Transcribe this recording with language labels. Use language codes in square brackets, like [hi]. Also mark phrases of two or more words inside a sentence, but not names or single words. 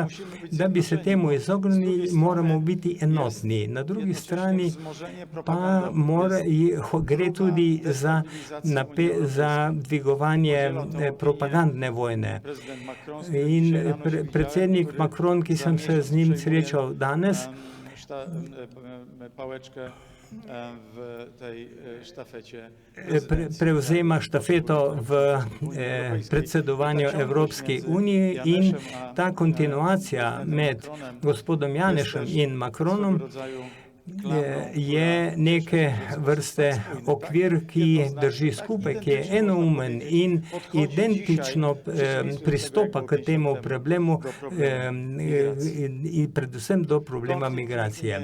[sl] Da bi se temu izognili, moramo biti enotni. Na drugi strani pa gre tudi za dvigovanje propagandne vojne. In predsednik Macron, ki sem se z njim srečal danes, [pl] w tej sztafecie [sl] prevzema štafeto v predsedovanju Evropski uniji in ta kontinuacija med gospodom Janešem in Macronom je neke vrste okvir, ki drži skupaj, ki je enoumen in identično pristopa k temu problemu in predvsem do problema migracije.